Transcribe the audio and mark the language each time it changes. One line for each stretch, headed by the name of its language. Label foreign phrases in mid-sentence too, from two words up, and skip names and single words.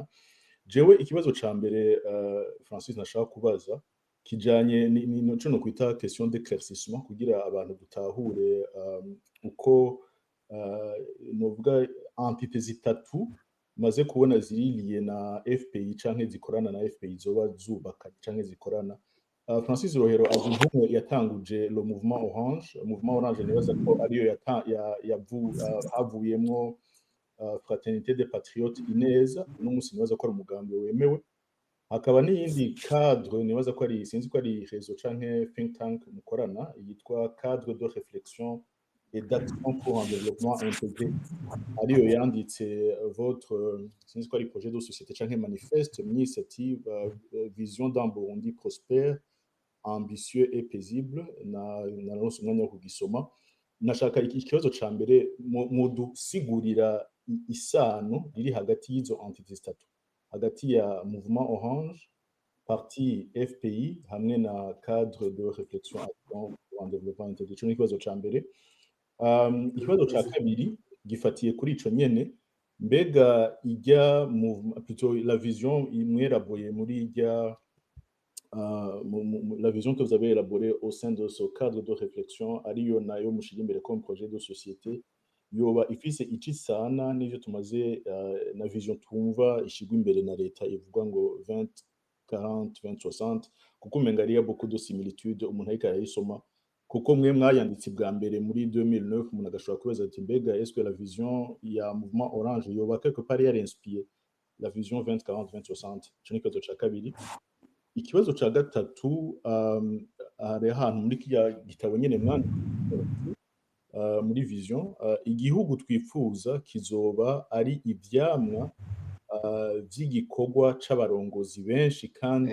Rundi: Jewe ikibazo ca mbere Francis nashaka kubaza kijanye nico no kwita
French: question d'éclaircissement
Rundi: kugira abantu dutahure uko novuga antithèse zitatu maze kubona ziriliye na FPI canke zikorana na FPI zoba zubaka canke zikorana. Francis Rohero azi nk'umwe yatanguje
French: le mouvement orange
Rundi: nibaza ko ariyo havuyemwo
French: fraternité des patriotes
Rundi: ineza n'umunsi nibaza ko ari umugambi wemewe. Hakaba n'iyindi cadre nibaza ko ari sinzi ko ari réseau canke
English: think tank
Rundi: mukorana yitwa
French: cadre de réflexion et d'action pour un développement intégré.
Rundi: Ariyo yanditse votre sinzi ko ari
French: projet de société
Rundi: canke
French: manifeste initiative vision d'un Burundi prospère ambitieux et paisible
Rundi: na umwanya wo kugisoma. Nashaka ikibazo ca mbere mudusigurira isano riri hagati y'izo entités zitatu, hagati ya
French: mouvement orange, parti FPI
Rundi: hamwe na
French: cadre de réflexion pour un développement intégré.
Rundi: Ico ni ikibazo ca mbere. Ikibazo ca kabiri gifatiye kuri ico nyene, mbega ijya
French: plutôt la vision
Rundi: imwe élaborée muri ijya
French: la vision que vous avez élaborée au sein de ce cadre de réflexion
Rundi: ariyo nayo mushira imbere
French: comme projet de société
Rundi: yoba ifise ici sana n'ivyo tumaze na vision twumva ishigwa imbere na leta ivuga ngo 2040 2060 kuko umenga ari
French: beaucoup de similitudes
Rundi: umuntu ariko arayisoma kuko mwe mwayanditse bwa mbere muri 2009 umuntu agashobora kubaza ati mbega
French: est-ce que la vision
Rundi: ya
French: mouvement orange
Rundi: yoba
French: quelque part
Rundi: yari
French: inspiré la vision
Rundi: 2040 2060 cyo ni kibazo ca kabiri. Ikibazo ca gatatu ari ahantu muri kiya gitabo nyene mwana muri vision igihugu twifuza kizoba ari ivyamwa vy'igikorwa c'abarongozi benshi kandi